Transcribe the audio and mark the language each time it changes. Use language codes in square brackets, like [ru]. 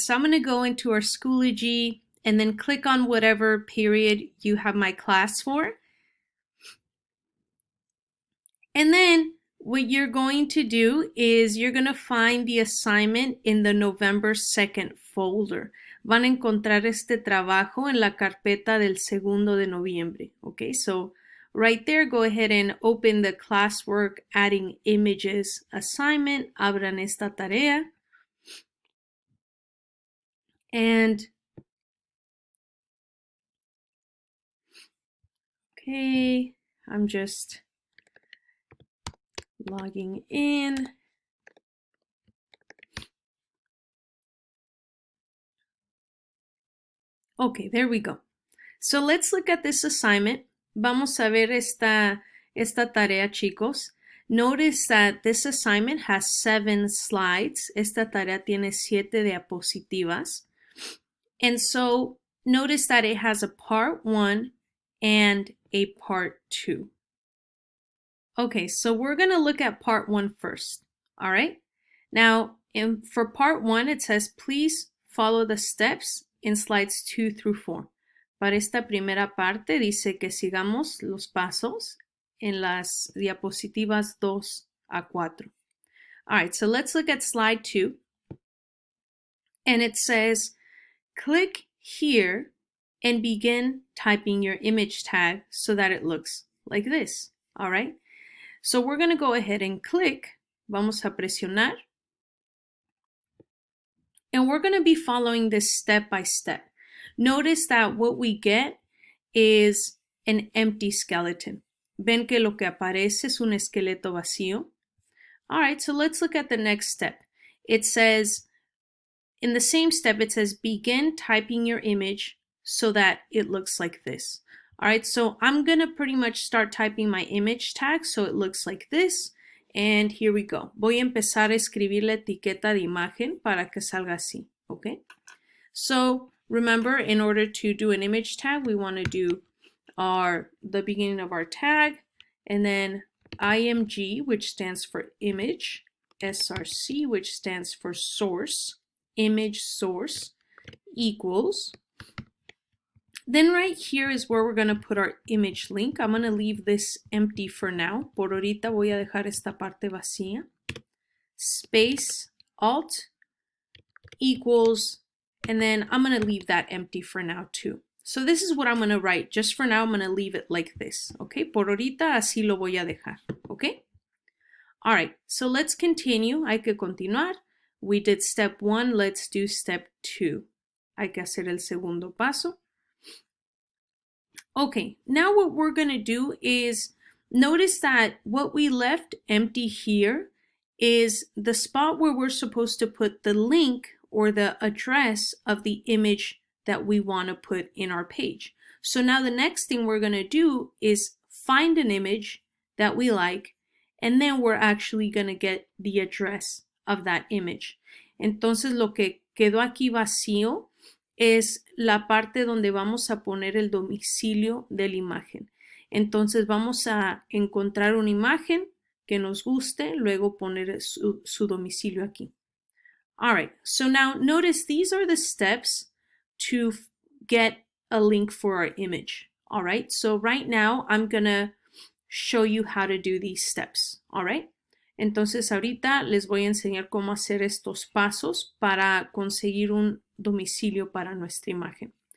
[en] So I'm going to go into our Schoology and then click on whatever period you have my class for. And then what you're going to do is you're going to find the assignment in the November 2nd folder. [es] Van a encontrar este trabajo en la carpeta del 2 de noviembre. [en] Okay, so right there, go ahead and open the Classwork Adding Images assignment. [es] Abran esta tarea. [en] And okay, I'm just logging in. Okay, there we go. So let's look at this assignment. [es] Vamos a ver esta tarea, chicos. [en] Notice that this assignment has 7 slides. [es] Esta tarea tiene 7 diapositivas. [en] And so notice that it has a part 1 and a part 2. Okay, so we're going to look at part 1 first. All right. Now, for part 1, it says, please follow the steps in slides 2 through 4. [es] Para esta primera parte dice que sigamos los pasos en las diapositivas 2 a 4. [en] All right, so let's look at slide 2. And it says, click here and begin typing your image tag so that it looks like this. All right. So we're going to go ahead and click. [es] Vamos a presionar. [en] And we're going to be following this step by step. Notice that what we get is an empty skeleton. [es] Ven que lo que aparece es un esqueleto vacío. [en] All right, so let's look at the next step. It says, in the same step, it says begin typing your image so that it looks like this. All right, so I'm going to pretty much start typing my image tag so it looks like this. And here we go. [es] Voy a empezar a escribir la etiqueta de imagen para que salga así, okay? [en] So remember, in order to do an image tag, we want to do the beginning of our tag, and then IMG, which stands for image, SRC, which stands for source, image source, equals. Then right here is where we're going to put our image link. I'm going to leave this empty for now. [es] Por ahorita voy a dejar esta parte vacía. [en] Space, Alt, equals, and then I'm going to leave that empty for now too. So this is what I'm going to write. Just for now, I'm going to leave it like this. [es] Okay, por ahorita así lo voy a dejar. [en] Okay. All right, so let's continue. [es] Hay que continuar. [en] We did step 1. Let's do step 2. [es] Hay que hacer el segundo paso. [en] Okay, now what we're going to do is notice that what we left empty here is the spot where we're supposed to put the link or the address of the image that we want to put in our page. So now the next thing we're going to do is find an image that we like, and then we're actually going to get the address of that image. [es] Entonces lo que quedó aquí vacío es la parte donde vamos a poner el domicilio de la imagen. Entonces vamos a encontrar una imagen que nos guste, luego poner su domicilio aquí. [en] All right, so now notice these are the steps to get a link for our image. All right, so right now I'm gonna show you how to do these steps. [es] All right, entonces ahorita les voy a enseñar cómo hacer estos pasos para conseguir un domicilio para nuestra imagen.